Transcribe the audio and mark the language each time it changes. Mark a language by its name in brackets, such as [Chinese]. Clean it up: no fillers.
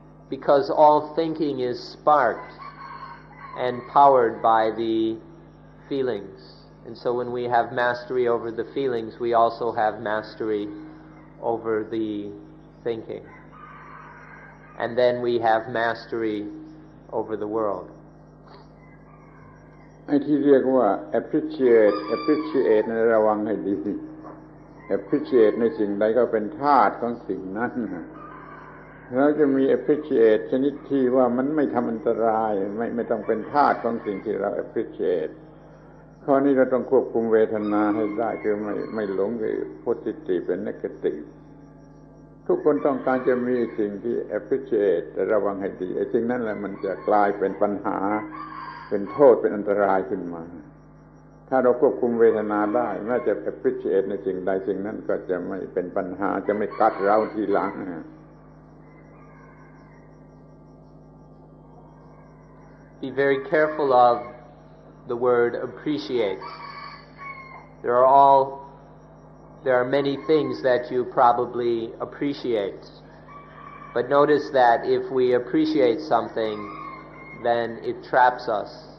[English] Because all thinking is sparked and powered by the feelings. And so when we have mastery over the feelings, we also have mastery over the thinking. And then we have mastery over the world. [Thai] ไอ้ที่เรียกว่า appreciate ในระวังให้ดี appreciate ในสิ่งใดก็เป็นธาตุของสิ่งนั้นแล้วจะมี appreciate ชนิดที่ว่ามันไม่ทำอันตรายไม่ต้องเป็นธาตุของสิ่งที่เรา appreciate ข้อนี้เราต้องควบคุมเวทนาให้ได้คือไม่หลงกับ positive เป็น negative ทุกคนต้องการจะมีสิ่งที่ appreciate แต่ระวังให้ดีไอ้สิ่งนั้นแหละมันจะกลายเป็นปัญหาเป็นโทษเป็นอันตรายขึ้นมาถ้าเราควบคุมเวทนาได้แม้จะ appreciate ในสิ่งใดสิ่งนั้นก็จะไม่เป็นปัญหาจะไม่กัดเราทีหลัง [English] Be very careful of the word appreciate. There are many things that you probably appreciate. But notice that if we appreciate something, then it traps us.